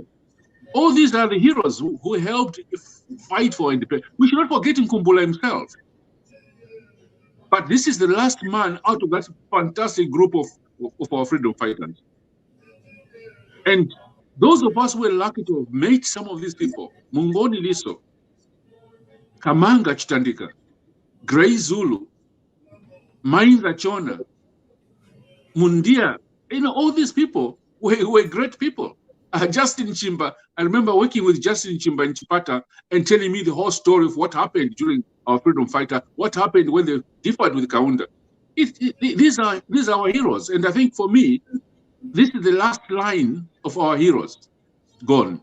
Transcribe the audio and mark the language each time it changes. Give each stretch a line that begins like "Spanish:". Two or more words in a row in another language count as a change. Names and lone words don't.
English: All these are the heroes who helped fight for independence. We should not forget Nkumbula himself. But this is the last man out of that fantastic group of our freedom fighters. And those of us who were lucky to have met some of these people, Mungoni Liso, Kamanga Chitandika, Grey Zulu, Mainza Chona, Mundia, you know, all these people were great people. Justin Chimba, I remember working with Justin Chimba in Chipata and telling me the whole story of what happened during our freedom fighter, what happened when they differed with Kaunda. These are our heroes. And I think for me, this is the last line of our heroes gone.